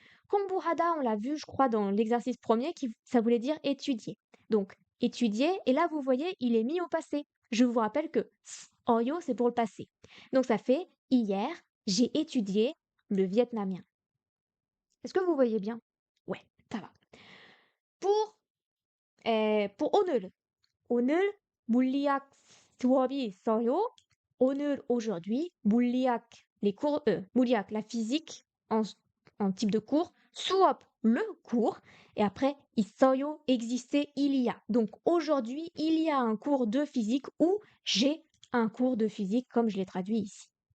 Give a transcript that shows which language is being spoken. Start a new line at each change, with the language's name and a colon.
French: 공부하다, on l'a vu, je crois, dans l'exercice premier, ça voulait dire étudier. Donc, étudier, et là, vous voyez, il est mis au passé. Je vous rappelle que 어요, c'est pour le passé. Donc, ça fait hier, j'ai étudié le vietnamien. Est-ce que vous voyez bien? Ouais, ça va.
Korean: pour 오늘, 오늘 물리학 수업이 있어요.
French: 오늘, aujourd'hui, 물리학, les cours, 물리학, la physique en type de cours, 수업, le cours, et après, 있어요, exister, il y a. Donc, aujourd'hui, il y a un cours de physique ou j'ai un cours de physique, comme je l'ai traduit ici.